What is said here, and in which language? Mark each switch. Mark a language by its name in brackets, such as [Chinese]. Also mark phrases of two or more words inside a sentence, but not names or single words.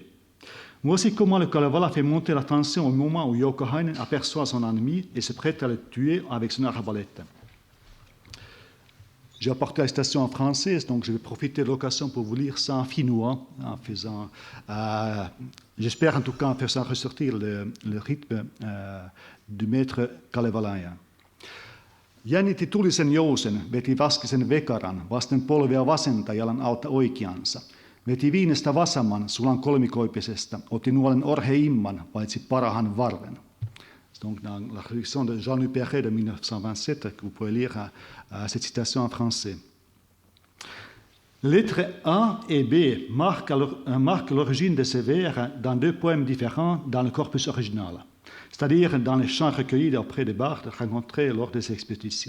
[French] Voici comment le Kalevala fait monter la tension au moment où Joukahainen aperçoit son ennemi et se prête à le tuer avec son arbalète. J'ai apporté la citation en français, donc je vais profiter de l'occasion pour vous lire ça en finnois, en faisant, j'espère en tout cas en faisant ressortir le rythme du maître kalevalainen. [Finnish] Jännitti tulisen jousen, veti vaskisen vekaran, vasten polvea vasenta jalan alta oikeansa. Veti viinestä vasamman, sulan kolmikoipisesta, otti nuolen orheimman, paitsi parahan varven. [French] Donc dans la traduction de Jean Perret de 1927, que vous pouvez lire cette citation en français. Les lettres A et B marquent l'origine de ces vers dans deux poèmes différents dans le corpus original, c'est-à-dire dans les chants recueillis auprès des bardes rencontrés lors des expéditions.